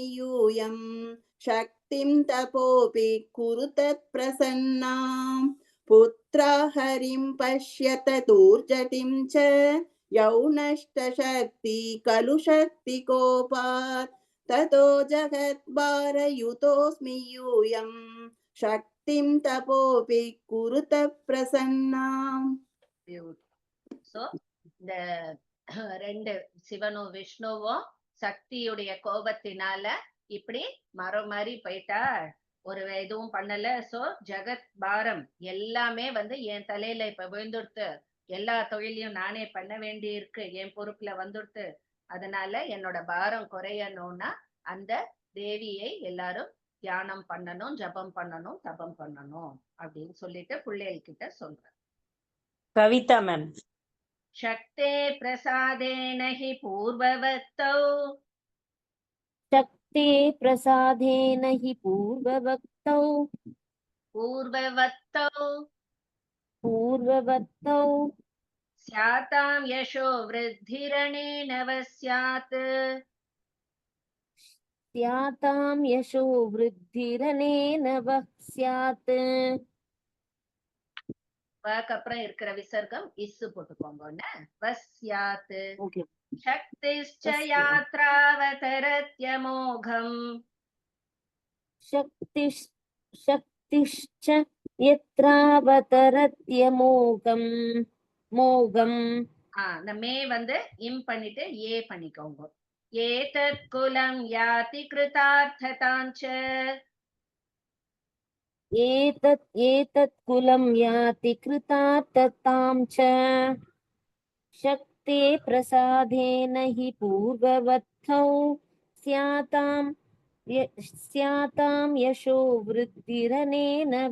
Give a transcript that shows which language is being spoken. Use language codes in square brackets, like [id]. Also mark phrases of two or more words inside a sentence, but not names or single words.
[sa] यूयम् शक्तिं तपोभिः कुरुत प्रसन्नाम् पुत्रा हरिं पश्यत दूर्जटिं च यौनष्टशक्ति खलु शक्तिकोपात् ततो जगद्भारयुतोऽस्मि यूयम् शक्तिं तपोभिः कुरुत प्रसन्नाम्. [ta] சோ இந்த ரெண்டு சிவனும் விஷ்ணுவும் சக்தியுடைய கோபத்தினால இப்படி மரம் மாதிரி போயிட்டா. ஒரு எதுவும் பண்ணல. சோ ஜெகத் பாரம் எல்லாமே வந்து என் தலையில இப்ப விழுந்துடுத்து. எல்லா தொழிலையும் நானே பண்ண வேண்டி இருக்கு, என் பொறுப்புல வந்துடுத்து. அதனால என்னோட பாரம் குறையணும்னா அந்த தேவியை எல்லாரும் தியானம் பண்ணணும், ஜபம் பண்ணணும், தபம் பண்ணணும் அப்படின்னு சொல்லிட்டு பிள்ளைகள் கிட்ட சொல்றேன். கவிதா மேம். [sa] शक्ते प्रसादेन हि पूर्ववत्तौ शक्ते प्रसादेन हि पूर्ववक्तौ स्यातां यशो वृद्धिरणेन स्यात् स्यातां यशो वृद्धिरनेन वः स्यात्. [ta] வாக்கு அப்புறம் இருக்கிற விசர்க்கம் இஸ் போட்டுக்கோங்க. [sa] வஸ்யாத் [en] Okay. [sa] शक्तिश्च यत्रावतरत्यमोघम् शक्तिश्च यत्रावतरत्यमोघं मोघम्. [ta] இந்த மே வந்து இம் பண்ணிட்டு ஏ பண்ணிக்கோங்க. [sa] एतत् कुलं याति कृतार्थतां च एतत् कुलं याति कृतार्थतां च. शक्ते प्रसादेन हि पूर्ववत्थौ स्यातां यशो वृद्धिरनेन